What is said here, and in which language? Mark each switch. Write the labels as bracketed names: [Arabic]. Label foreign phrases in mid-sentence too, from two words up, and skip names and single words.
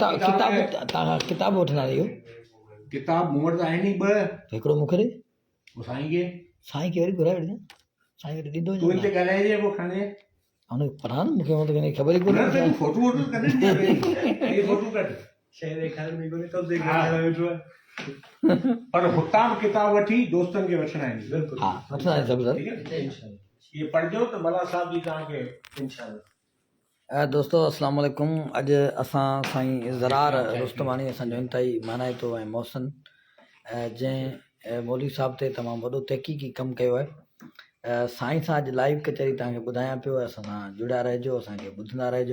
[Sindhi] किताब वठंदा रहियो। किताब मूं वटि आहिनि ई ॿ। हिकिड़ो मूंखे ॾे। पोइ साईं खे, साईं खे वरी घुराए वठिजां, साईं खे ॾींदो तूं हिते ॻाल्हाइजे पोइ खणे हुन पढ़ा न, मूंखे हुन ते ख़बर ई न कोन्हे। त फोटो वोटो कढे, ये फोटो कढ शहर ख़्याल में कोन्हे [Urdu] کب سے [Sindhi] वेठो आहे। पर हुतां किताब वठी दोस्तनि खे वठणा आहिनि। बिल्कुलु हा वठंदा आहिनि सभु सर। [Urdu] ٹھیک ہے نہ? [Sindhi] ये पढ़जो त भला साहब जी तव्हांखे इंशाल्लाह। दोस्तो [Arabic] السلام عليكم. [Sindhi] अॼु असां साईं ज़रार रुस्तमानी असांजो इंतहाई मानाइतो ऐं मोहसिन, जंहिं मौलवी साहब ते तमामु वॾो तहक़ीक़ी कमु कयो आहे। साईं सां अॼु लाइव कचहरी तव्हांखे ॿुधायां पियो, असां सां जुड़िया रहिजो, असांखे ॿुधंदा रहिजो।